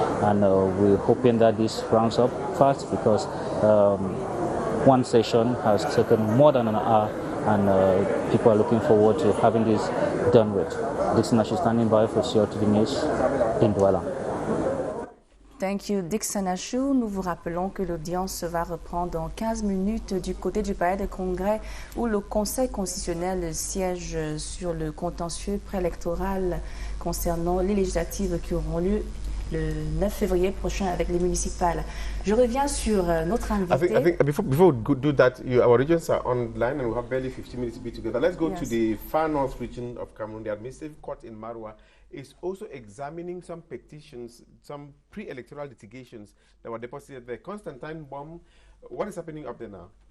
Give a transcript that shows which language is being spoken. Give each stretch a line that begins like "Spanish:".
English: And we're hoping that this rounds up fast, because one session has taken more than an hour, and people are looking forward to having this done with. Dixon Ashu standing by for CRTV News in Douala. Thank you, Dixon Ashu.
French: Nous vous rappelons que l'audience va reprendre dans 15 minutes du côté du palais de congrès, où le Conseil constitutionnel siège sur le contentieux préélectoral concernant les législatives qui auront lieu le 9 février prochain avec les municipales. Je reviens sur notre invité.
English: I think before we do that, our regions are online and we have barely 15 minutes to be together. Let's go to the far north region of Cameroon. The administrative court in Marwa is also examining some petitions, some pre-electoral litigations that were deposited there. Constantine Bomb, what is happening up there now?